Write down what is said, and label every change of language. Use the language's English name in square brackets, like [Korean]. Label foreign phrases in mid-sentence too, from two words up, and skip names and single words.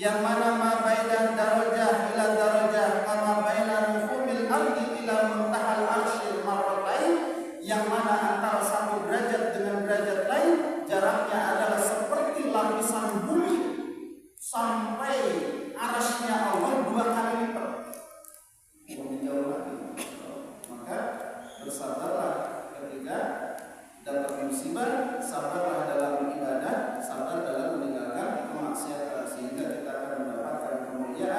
[Arabic] منا ما بين درجة إلى درجة كما بين نخوم الأرض إلى منتهى العرش مرتين, [Indonesian] yang mana antara satu derajat dengan derajat lain jaraknya adalah seperti lapisan bumi sampai arasnya Allah 2 kali lipat. Lebih jauh lagi. Maka bersabarlah ketika dapat musibah, sabarlah dalam ibadah, sabar dalam meninggalkan kemaksiatan, sehingga kita akan mendapatkan kemuliaan.